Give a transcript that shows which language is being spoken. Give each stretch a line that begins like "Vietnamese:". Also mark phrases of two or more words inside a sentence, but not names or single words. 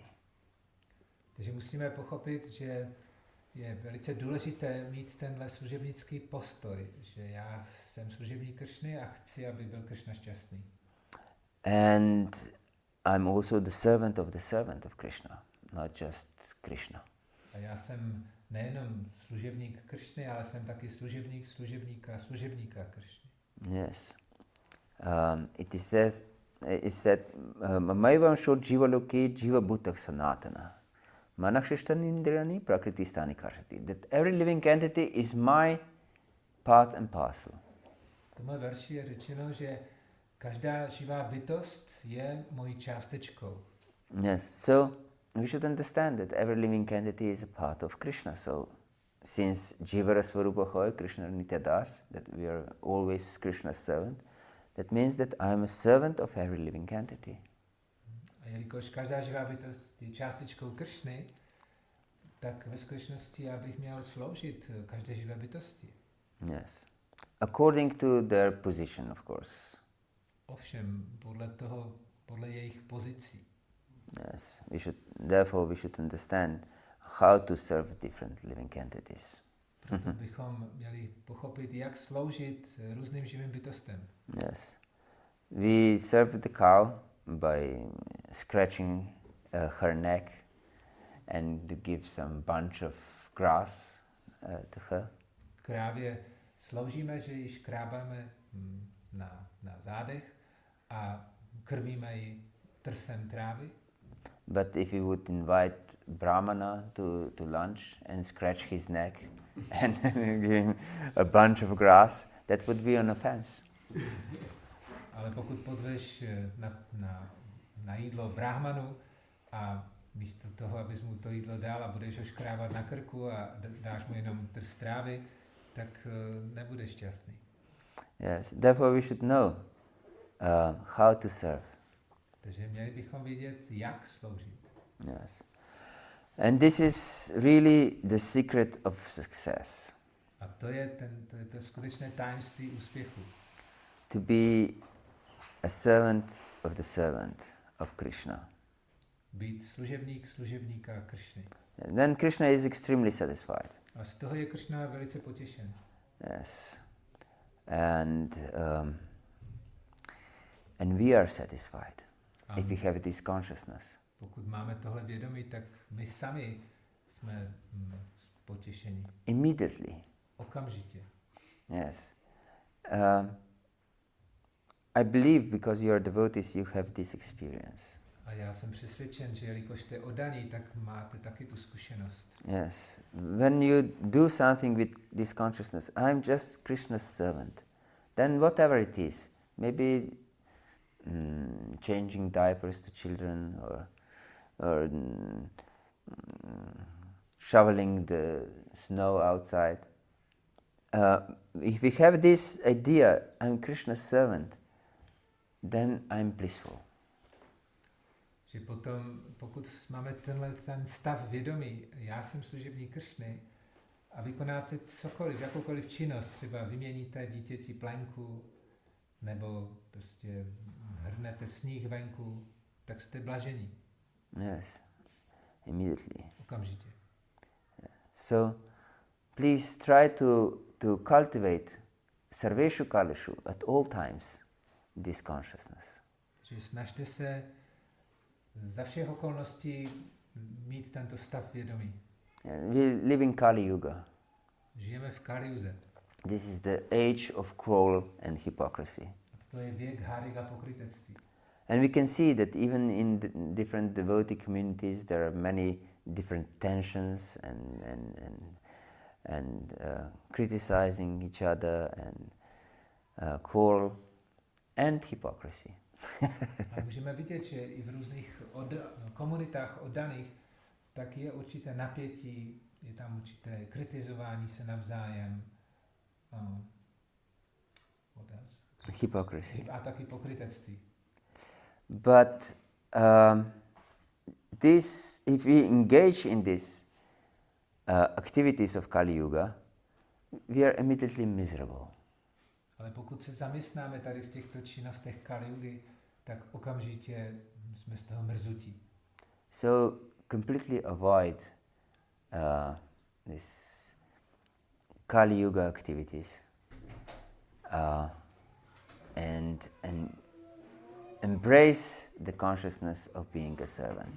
Czech: Takže musíme pochopit, že je velice důležité mít tenhle služebnický postoj, že já jsem služebník Kršny a chci, aby byl Kršna šťastný.
English: And I'm also the servant of Krishna, not just Krishna.
Czech: A já jsem nejenom služebník Kršny, ale jsem taky služebníka Kršny.
English: Yes. It is said,
Sanskrit: मैवं शोद जीव लोकि जीव भूतक सनातन. मनःषष्ठान इन्द्राणि प्रकृतिस्थानि कर्षति.
English: That every living entity is my part and parcel.
Czech: V tomhle verši je řečeno, že každá živá bytost je mojí částečkou.
English: Yes, so we should understand that every living entity is a part of Krishna. So since
Bangla: জীবের স্বরূপ হয়, কৃষ্ণ নিত্য দাস,
English: that we are always Krishna's servant, that means that I am a servant of every living entity.
Czech: A jelikož každá živá bytost je částečkou Kršny, tak ve skutečnosti já bych měl sloužit každé živé bytosti.
English: Yes. According to their position, of course.
Czech: Ovšem, podle jejich pozicí.
English: Yes, therefore we should understand how to serve different living entities.
Czech: Bychom měli pochopit, jak sloužit různým živým bytostem.
English: Yes. We serve the cow by scratching her neck and to give some bunch of grass to her.
Czech: Krávě sloužíme, že ji škrábáme na zádech a krmíme ji trsem trávy.
English: But if you would invite Brahmana to lunch and scratch his neck and give him a bunch of grass, that would be an offense.
Czech: Ale pokud pozveš na jídlo Brahmanu a místo toho, abys mu to jídlo dal a budeš ho škrábat na krku a dáš mu jenom trs trávy, tak nebudeš šťastný.
English: Yes, therefore we should know how to serve.
Czech: Takže měli bychom vědět, jak sloužit.
English: Yes. And this is really the secret of success.
Czech: A to je to skutečné tajemství úspěchu.
English: To be a servant of Krishna.
Czech: Být služebníka Kršny.
English: Then Krishna is extremely satisfied.
Czech: A z toho je Kršna velice potěšen.
English: Yes. And we are satisfied if we have this consciousness.
Czech: Pokud máme tohle vědomí, tak my sami jsme potěšení.
English: Immediately.
Czech: Okamžitě.
English: Yes. I believe because you are devotees, you have this experience.
Czech: A já jsem přesvědčen, že jelikož jste oddaní, tak máte taky tu zkušenost.
English: Yes. When you do something with this consciousness, I'm just Krishna's servant, then whatever it is, maybe changing diapers to children, or shoveling the snow outside. If we have this idea, I'm Krishna's servant, then I'm blissful.
Czech: Že potom, pokud máme ten stav vědomí, já jsem služebník Krišny, a vykonáte cokoliv, jakoukoliv činnost, třeba vyměníte dítěti plenku, nebo prostě hrnete sníh venku, tak jste blažení.
English: Yes, immediately.
Czech: Okamžitě.
English: So, please try to cultivate
Sanskrit: सर्वेषु कालेषु
English: at all times this consciousness.
Czech: Že snažte se za všech okolností mít tento stav vědomí.
English: We live in Kali Yuga.
Czech: Žijeme v Kali Yuze.
English: This is the age of cruel and hypocrisy.
Czech: To je věk háry a pokrytectví.
English: And we can see that even in different devotee communities there are many different tensions and criticizing each other and quarrel and hypocrisy.
Czech: A můžeme vidět, že i v různých komunitách oddaných tak je určité napětí, je tam určité kritizování se navzájem.
English: What else? Hypocrisy.
Czech: A taky pokrytectví.
English: But if we engage in these activities of Kali Yuga, we are immediately miserable.
Czech: Ale pokud se zaměstnáme tady v těchto činnostech Kali Yugy, tak okamžitě jsme z toho mrzutí.
English: So completely avoid this Kali Yuga activities and embrace the consciousness of being a servant.